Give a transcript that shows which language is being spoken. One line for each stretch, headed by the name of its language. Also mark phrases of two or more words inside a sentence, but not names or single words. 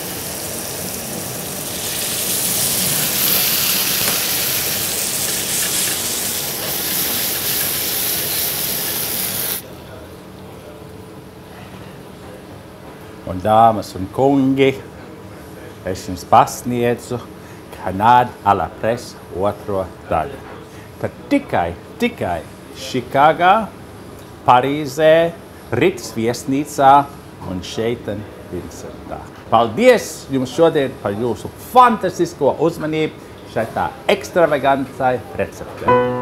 Latvian: Un dāmas un kungi, es jums pasniedzu Canade à la Presse otro daļu. Tad tikai Čikāgā, Parīzē, Ritas viesnīcā un šeiten Vincentā. Paldies jums šodien par jūsu fantastisko uzmanību šai ekstravagantai receptei.